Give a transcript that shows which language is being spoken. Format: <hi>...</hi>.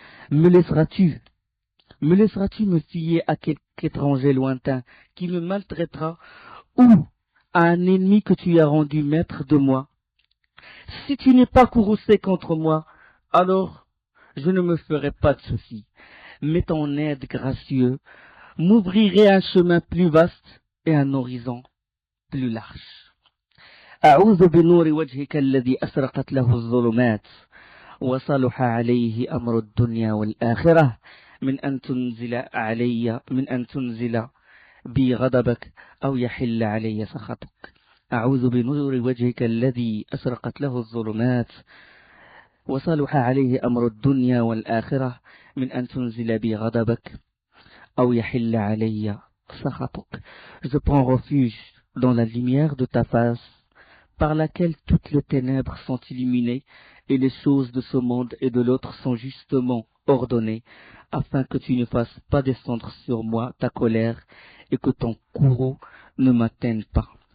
<fr>Me laisseras-tu me fier à quelque étranger lointain qui me maltraitera ou à un ennemi que tu as rendu maître de moi? Si tu n'es pas courroucé contre moi, alors je ne me ferai pas de soucis. Mais ton aide gracieux m'ouvrirait un chemin plus vaste et un horizon plus large.</fr> <ar>أعوذ بنور وجهك الذي أسرقت له الظلمات وصلح عليه أمر الدنيا والآخرة من أن تنزل بي غضبك أو يحل علي سخطك. أعوذ بنور وجهك الذي أسرقت له الظلمات وصلح عليه أمر الدنيا والآخرة من أن تنزل بي غضبك أو يحل علي سخطك.</ar> <fr>Je prends refuge dans la lumière de ta face, par laquelle toutes les ténèbres sont illuminées et les choses de ce monde et de l'autre sont justement ordonnées, afin que tu ne fasses pas descendre sur moi ta colère et que ton courroux ne m'atteigne pas.</fr>